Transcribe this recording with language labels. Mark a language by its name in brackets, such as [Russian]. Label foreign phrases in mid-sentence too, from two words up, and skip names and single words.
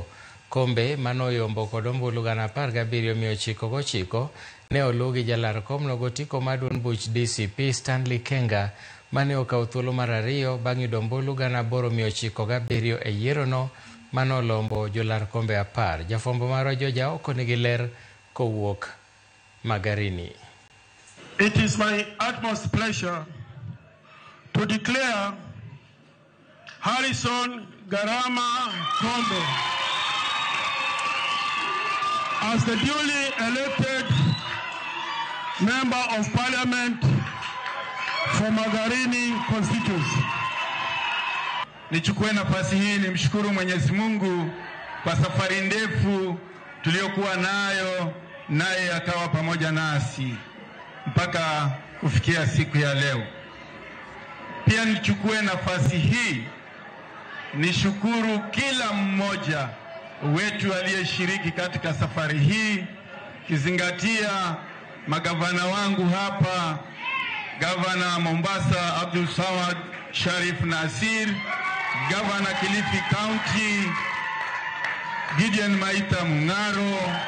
[Luo (Kenya and Tanzania)] Kombe manoyombo kod ombulu 17,999 ne olugi jalar komno gotiko maduon buch DCP Stanley Kenga mane okawo thuolo mar ariyo bang' yudo ombulu 8,997 e yierono manolombo jolar kombe 10. Jafwambo mar Joja oko nigi ler kowuok Magarini. [English] It is my utmost pleasure to declare Harrison Garama Kombe as the duly elected Member of Parliament for Magarini constituency. [Swahili] Nichukue nafasi hii nimshukuru Mwenyezi Mungu kwa safari ndefu tuliyokuwa nayo, naye akawa pamoja nasi mpaka kufikia siku ya leo. Pia nichukue nafasi hii nishukuru kila mmoja wetu aliyeshiriki katika safari hii, kizingatia magavana wangu hapa, Gavana Mombasa Abdul Samad Sharif Nasir, Gavana Kilifi County Gideon Maita Mungaro,